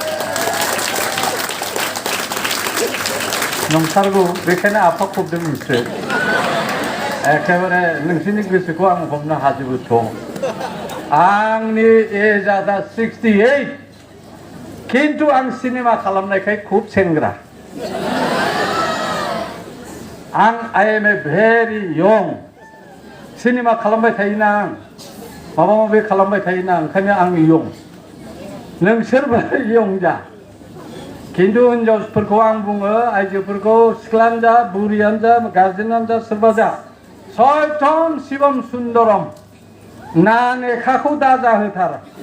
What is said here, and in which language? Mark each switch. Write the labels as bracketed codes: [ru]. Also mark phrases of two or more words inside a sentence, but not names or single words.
[brx] नंथारगौ बेखायनो आफा खबदों नोंसोर एखेबारे नोंसोरनि गोसोखौ आं हमनो हाजोबोथ' आंनि एजआ दा 68 खिन्थु आं सिनेमा खालामनायखाय खुब सेंग्रा [en] I am a very young [brx] सिनेमा खालामबाय थायोना आं माबा माबि खालामबाय थायोना ओंखायनो आं young नोंसोरबो young जा खिन्थु हिनजावफोरखौ आं बुङो आइजोफोरखौ सिख्लायानो जा बुरियानो जा गार्जेनानो जा सोरबा जा सयथम शिवम सुन्दरम नानेखाखौ दाजाहोथार